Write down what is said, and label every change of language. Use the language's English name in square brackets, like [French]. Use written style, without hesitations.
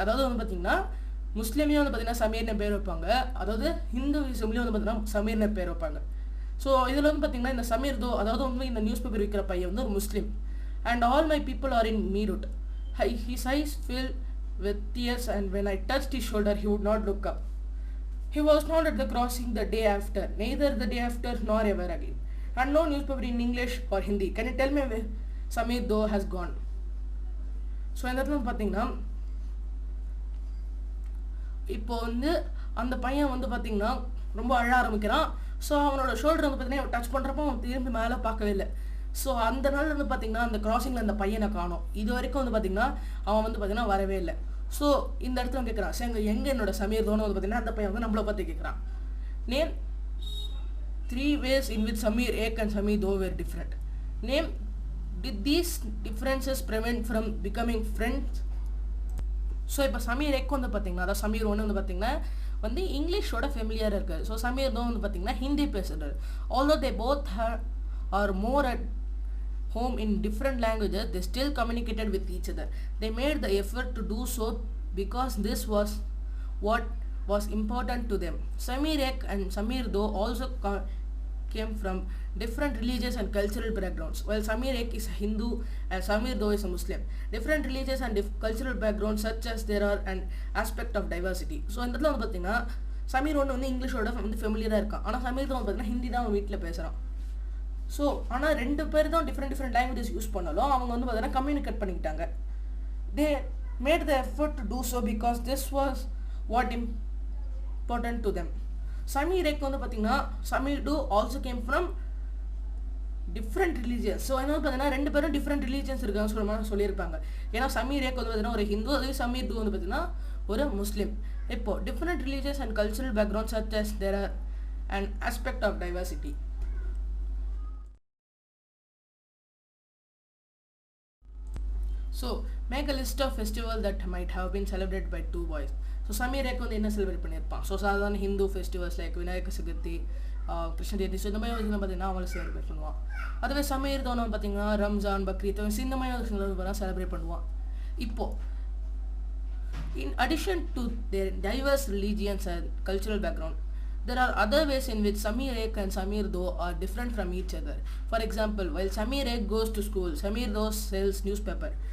[Tamil] அதாவது வந்து பார்த்தீங்கன்னா முஸ்லீம்லேயும் வந்து பார்த்தீங்கன்னா சமீர்னு பேர் வைப்பாங்க, அதாவது ஹிந்துவிசம்லேயும் வந்து பார்த்தீங்கன்னா சமீர்னு பேர் வைப்பாங்க. ஸோ இதில் வந்து பார்த்தீங்கன்னா இந்த சமீர் தோ, அதாவது வந்து இந்த நியூஸ் பேப்பர் விற்கிற பையன் வந்து ஒரு முஸ்லீம். [English] And all my people are in Meerut. His eyes filled with tears and when I touched his shoulder he would not look up. He was not at the crossing the day after, neither the day after nor ever again. And no newspaper in English or Hindi. Can you tell me where Samir Doe has gone? [Tamil] So இந்த இடத்துல பார்த்தீங்கன்னா இப்போ வந்து அந்த பையன் வந்து பார்த்தீங்கன்னா ரொம்ப அழ ஆரம்பிக்கிறான். ஸோ அவனோட ஷோல்டர் வந்து பார்த்தீங்கன்னா டச் பண்ணுறப்போ அவன் திரும்பி மேலே பார்க்கவே இல்லை. ஸோ அந்த நாள் வந்து பார்த்தீங்கன்னா அந்த கிராசிங்கில் அந்த பையனை காணோம். இது வரைக்கும் வந்து பார்த்தீங்கன்னா அவன் வந்து பார்த்தீங்கன்னா வரவே இல்லை. ஸோ இந்த இடத்துல கேட்குறான், சரி எங்கே என்னோட சமீர் தோன்னு வந்து பார்த்தீங்கன்னா அந்த பையன் வந்து நம்மளை பார்த்து கேட்குறான், [English] Name 3 ways in which Samir Ek and Samir Doe were different. Name, did these differences prevent from becoming friends? [Tamil] So இப்போ சமீர் ஏக் வந்து பார்த்தீங்கன்னா, அதாவது சமீர் ஒன்று வந்து பார்த்தீங்கன்னா வந்து இங்கிலீஷோட ஃபெமிலியராக இருக்காது. ஸோ சமீர் தோ வந்து பார்த்தீங்கன்னா ஹிந்தி பேசுகிறாரு. [English] Although they both are more at home in different languages, they still communicated with each other. They made the effort to do so because this was what was important to them. Samir Ek and Samir Doe also came from different religious and cultural backgrounds. While Samir Ek is a Hindu and Samir Doe is a Muslim, different religious and cultural backgrounds such as there are an aspect of diversity. [Tamil] So இந்த இடத்துல வந்து பார்த்தீங்கன்னா சமீர் ஒன்று வந்து இங்கிலீஷோட வந்து ஃபெமிலியராக இருக்கான், ஆனால் சமீர் தான் வந்து பார்த்தீங்கன்னா ஹிந்தி தான் அவன் வீட்டில் பேசுகிறான். ஸோ ஆனால் 2 பேர் தான் டிஃப்ரெண்ட் லாங்குவேஜஸ் யூஸ் பண்ணாலும் அவங்க வந்து பார்த்தீங்கன்னா கம்யூனிகேட் பண்ணிக்கிட்டாங்க. [English] They made the effort to do so because this was what important to them. Samir Ek [Tamil] வந்து பார்த்தீங்கன்னா [English] Samir do also came from different religions. [Tamil] So என்ன பார்த்தீங்கன்னா ரெண்டு பேரும் டிஃப்ரெண்ட் ரிலீஜியன்ஸ் இருக்காங்க சொல்லியிருப்பாங்க. ஏன்னா சமீர் ஏக் வந்து பார்த்தீங்கன்னா ஒரு ஹிந்து, அதே சமீர் டூ வந்து பார்த்தீங்கன்னா ஒரு முஸ்லீம். [English] இப்போ different religious and cultural background such as there are an aspect of diversity. So make a list of festivals that might have been celebrated by two boys. [Tamil] So Samir Ek வந்து என்ன celebrate பண்ணியிருப்பான்? So சாதாரண Hindu festivals like Vinayaka Chaturthi, Krishna Jayanthi, so இந்த மாதிரி வந்து பார்த்தீங்கன்னா அவங்கள celebrate பண்ணுவான். அதுவே சமீர் தோன் வந்து பார்த்தீங்கன்னா ரம்ஜான், பக்ரீத், இந்த மாதிரி செலிப்ரேட் பண்ணுவான். [English] இப்போ in addition to their diverse religions and cultural background, there are other ways in which Samir Ek and Samir Do are different from each other. For example, while Samir Ek goes to school, Samir Do sells newspaper.